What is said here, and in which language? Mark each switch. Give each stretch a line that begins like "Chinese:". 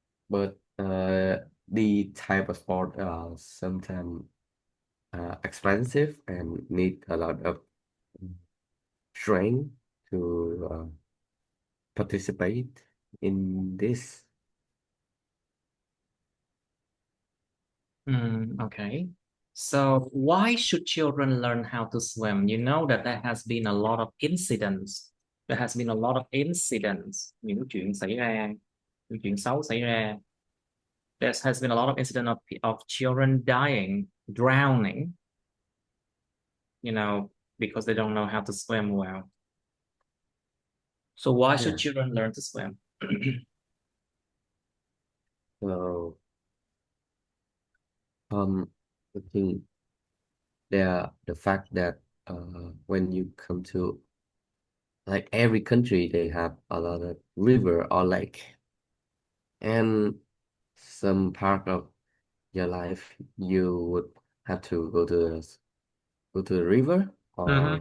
English: But the type of sport sometimes expensive and need a lot of strength to participate in this. Okay. So why should children learn how to swim? You know that there has been a lot of incidents. There has been a lot of incidents.
Vietnamese: Những chuyện xảy ra, những chuyện xấu xảy ra.
English: There has been a lot of incident of children dying, drowning, you know, because they don't know how to swim well. So why should Yeah. children learn to swim? So I think the fact that when you come to like every country they have a lot of river or lake, and some part of your life you would have to go to the river or